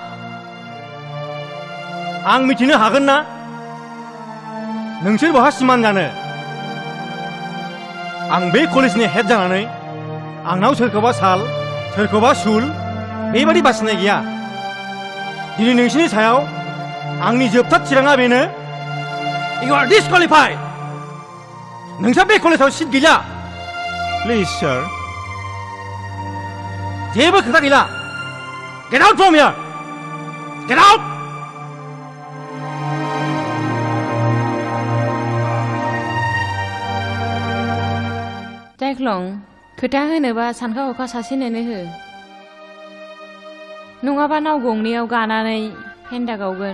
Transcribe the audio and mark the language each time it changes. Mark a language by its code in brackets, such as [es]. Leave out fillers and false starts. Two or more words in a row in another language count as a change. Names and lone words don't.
[brx] आं मिथिनो हागोन ना नोंसोर बहा सिमान जानो आं बे कलेजनि हेड जानानै आंनाव सोरखौबा साल सोरखौबा सुल बेबादि बासिनाय गैया दिनै नोंसिनि सायाव आंनि जोबथा थिराङा बेनो [en] you are disqualified [brx] नोंसा बे कलेजाव सिट गैला [en] please sir [brx] जेबो खोथा गैला [en] Get out from here! Get out! [brx] जायख्लं खोथा होनोबा सानखा हखा सासेनोनो हो नङाबा नाव गंनैयाव गानानै फेन्दा गावगोन